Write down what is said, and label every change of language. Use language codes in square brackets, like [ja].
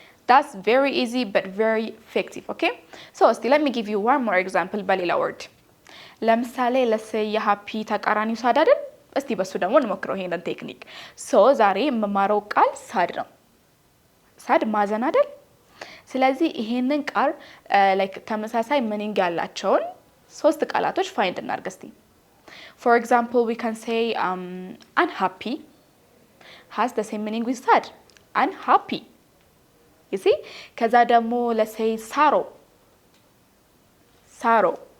[en] That's very easy but very effective, okay? So still let me give you one more example በሌላ word. [am] ለምሳሌ [en] let's say [am] የhappy ተቃራኒው sad አይደል? እስቲ በሱ ደግሞ እንሞክረው ይሄንን ቴክኒክ። So ዛሬ የምማረው ቃል sad ነው። sad ማዘን አይደል? ስለዚህ ይሄንን ቃል like ተመሳሳይ meaning ያላቸውን ሶስት ቃላቶች find እናርግ እስቲ. [en] For example, we can say unhappy, has the same meaning with sad. Unhappy. You see? [am] ከዛ ደግሞ [en] let's say sorrow. Sorrow.